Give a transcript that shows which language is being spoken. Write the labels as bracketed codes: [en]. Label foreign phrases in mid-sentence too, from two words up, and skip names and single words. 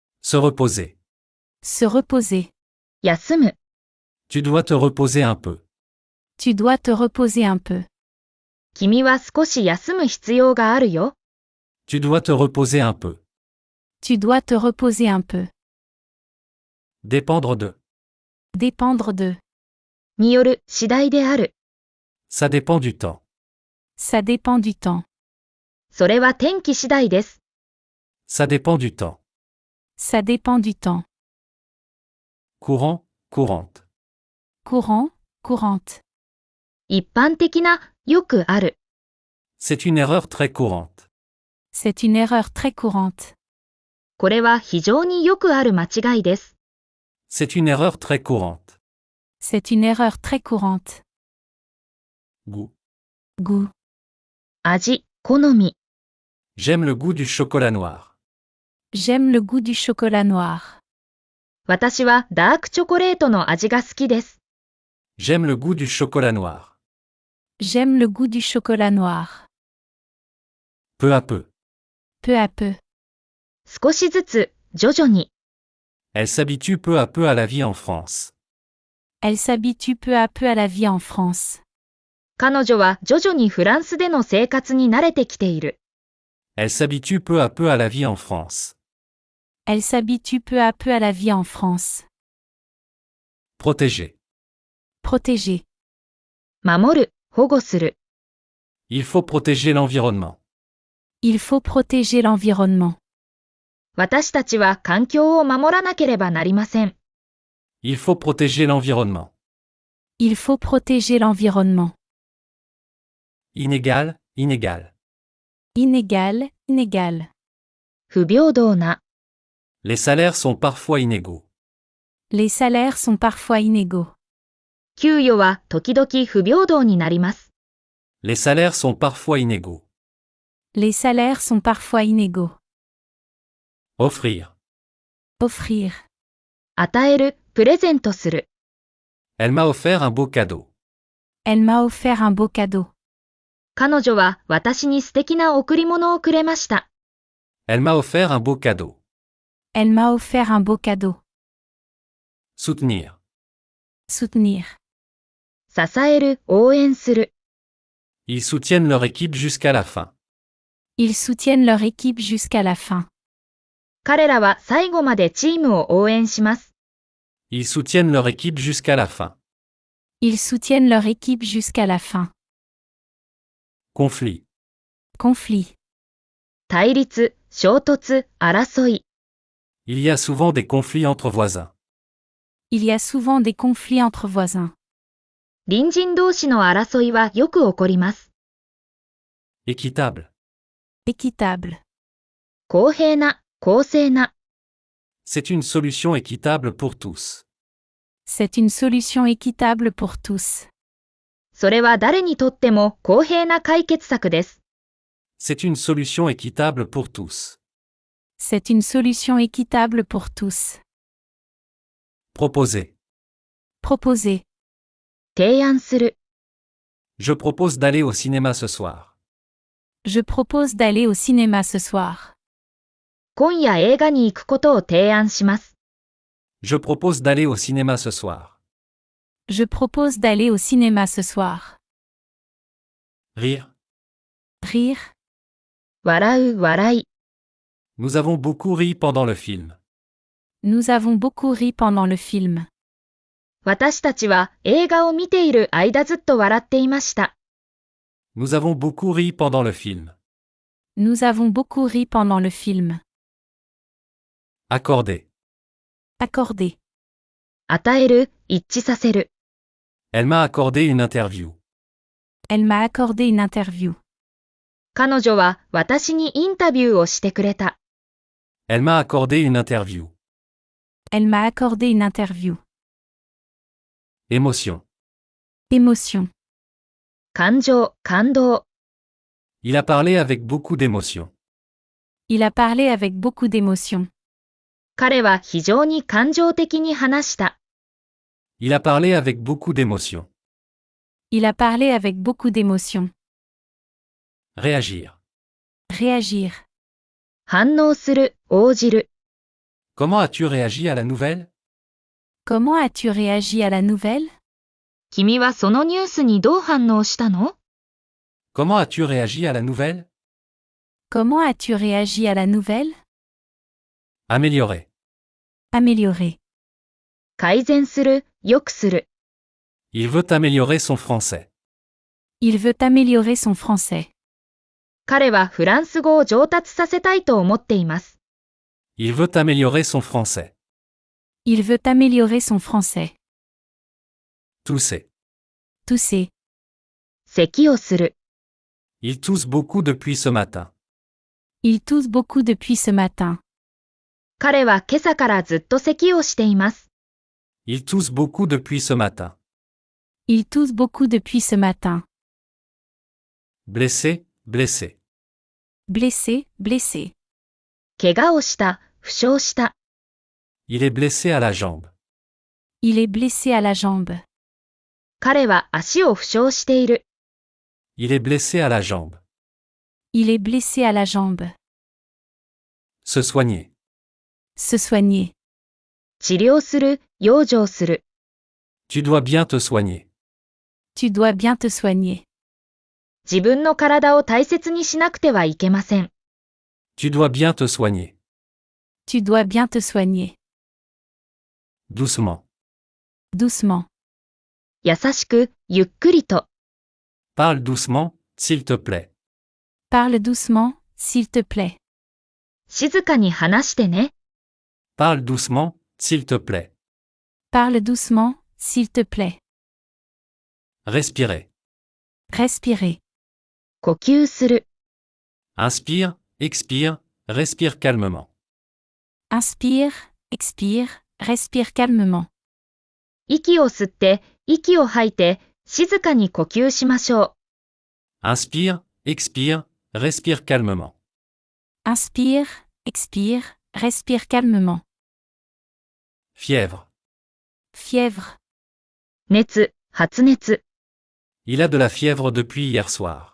[fr] Se reposer. Se reposer. [ja] 休む。 [fr] Tu dois te reposer un peu. Tu dois te reposer un peu. [ja] 君は少し休む必要があるよ。 [fr] Tu dois te reposer un peu. Tu dois te reposer un peu. Dépendre de. Dépendre de. [ja] による、次第である。 [fr] Ça dépend du temps. Ça dépend du temps. [ja] それは天気次第です。 [fr] Ça dépend du temps. Ça dépend du temps. Courant, courante. Courant, courante. [ja] 一般的な、よくある。 [fr] C'est une erreur très courante. C'est une erreur très courante. [ja] これは非常によくある間違いです。 [fr] C'est une erreur très courante. C'est une erreur très courante. Goût. Goût. [ja] 味、好み。 [fr] J'aime le goût du chocolat noir. J'aime le goût du chocolat noir. [ja] 私はダークチョコレートの味が好きです。 [fr] J'aime le goût du chocolat noir. J'aime le goût du chocolat noir. Peu à peu. Peu à peu. [ja] 少しずつ、徐々に。 [fr] Elle s'habitue peu à peu à la vie en France. Elle s'habitue peu à peu à la vie en France. [ja] 彼女は徐々にフランスでの生活に慣れてきている。 [fr] Elle s'habitue peu à peu à la vie en France. Elle s'habitue peu à peu à la vie en France. Protéger. Protéger. [ja] 守る、保護する。 [fr] Il faut protéger l'environnement. Il faut protéger l'environnement. [ja] 私たちは環境を守らなければなりません。 [fr] Il faut protéger l'environnement. Il faut protéger l'environnement. Inégal, inégal. Inégal, inégal. [ja] 不平等な。 [fr] Les salaires sont parfois inégaux. Les salaires sont parfois inégaux. [ja] 給与は時々不平等になります。 [fr] Les salaires sont parfois inégaux. Les salaires sont parfois inégaux. Offrir. Offrir. [ja] 与える、プレゼントする。 [fr] Elle m'a offert un beau cadeau. Elle m'a offert un beau cadeau. [ja] 彼女は私に素敵な贈り物をくれました。 [fr] Elle m'a offert un beau cadeau. Elle m'a offert un beau cadeau. Soutenir. Soutenir. [ja] 支える、応援する。 [fr] Ils soutiennent leur équipe jusqu'à la fin. Ils soutiennent leur équipe jusqu'à la fin. [ja] 彼らは最後までチームを応援します。 [fr] Ils soutiennent leur équipe jusqu'à la fin. Ils soutiennent leur équipe jusqu'à la fin. Conflit. Conflit. [ja] 対立、衝突、争い。 [fr] Il y a souvent des conflits entre voisins. Il y a souvent des conflits entre voisins. [ja] 隣人同士の争いはよく起こります。 [fr] Équitable. Équitable. [ja] 公平な、公正な。 [fr] C'est une solution équitable pour tous. C'est une solution équitable pour tous. [ja] それは誰にとっても公平な解決策です。 [fr] C'est une solution équitable pour tous. C'est une solution équitable pour tous. Proposer. Proposer. [ja] 提案する。 [fr] Je propose d'aller au cinéma ce soir. Je propose d'aller au cinéma ce soir. [ja] 今夜映画に行くことを提案します。 [fr] Je propose d'aller au cinéma ce soir. Je propose d'aller au cinéma ce soir. Rire. Rire. [ja] 笑う、笑い。 [fr] Nous avons beaucoup ri pendant le film. Nous avons beaucoup ri pendant le film. [ja] 私たちは映画を見ている間ずっと笑っていました。 [fr] Nous avons beaucoup ri pendant le film. Nous avons beaucoup ri pendant le film. Accorder. Accorder. [ja] 与える、一致させる。 [fr] Elle m'a accordé une interview. Elle m'a accordé une interview. [ja] 彼女は私にインタビューをしてくれた。 [fr] Elle m'a accordé une interview. Elle m'a accordé une interview. Émotion. Émotion. [ja] 感情、感動。 [fr] Il a parlé avec beaucoup d'émotion. Il a parlé avec beaucoup d'émotion. [ja] 彼は非常に感情的に話した。 [fr] Il a parlé avec beaucoup d'émotion. Il a parlé avec beaucoup d'émotion. Réagir. Réagir. [ja] 反応する、応じる。 [fr] Comment as-tu réagi à la nouvelle? Comment as-tu réagi à la nouvelle? [ja] 君はそのニュースにどう反応したの？ [fr] Comment as-tu réagi à la nouvelle? Comment as-tu réagi à la nouvelle? Améliorer. Améliorer. [ja] 改善する、良くする。 [fr] Il veut améliorer son français. Il veut améliorer son français. [ja] 彼はフランス語を上達させたいと思っています。 [fr] Il veut améliorer son français. Il veut améliorer son français. Tousser. Tousser. [ja] 咳をする。 [fr] Il tousse beaucoup depuis ce matin. Il tousse beaucoup depuis ce matin. [ja] 彼は今朝からずっと咳をしています。 [fr] Il tousse beaucoup depuis ce matin. Il tousse beaucoup depuis ce matin. Blessé, blessé. Blessé, blessé. [ja] 怪我をした、負傷した。 [fr] Il est blessé à la jambe. Il est blessé à la jambe. [ja] 彼は足を負傷している。 [fr] Il est blessé à la jambe. Il est blessé à la jambe. Se soigner. Se soigner. [ja] 治療する、養生する。 [fr] Tu dois bien te soigner. Tu dois bien te soigner. [ja] 自分の体を大切にしなくてはいけません。 [fr] Tu dois bien te soigner. Tu dois bien te soigner. Doucement. Doucement. [ja] 優しく、ゆっくりと。 [fr] Parle doucement, s'il te plaît. Parle doucement, s'il te plaît. [ja] 静かに話してね。 [fr] Parle doucement, s'il te plaît. Parle doucement, s'il te plaît. Respirer. Respirer. [ja] 呼吸する。 [fr] Inspire, expire, respire calmement. Inspire, expire, respire calmement. [ja] 息を吸って、息を吐いて、静かに呼吸しましょう。 [fr] Inspire, expire, respire calmement. Inspire, expire, respire calmement. Fièvre. Fièvre. [ja] 熱、発熱。 [fr] Il a de la fièvre depuis hier soir.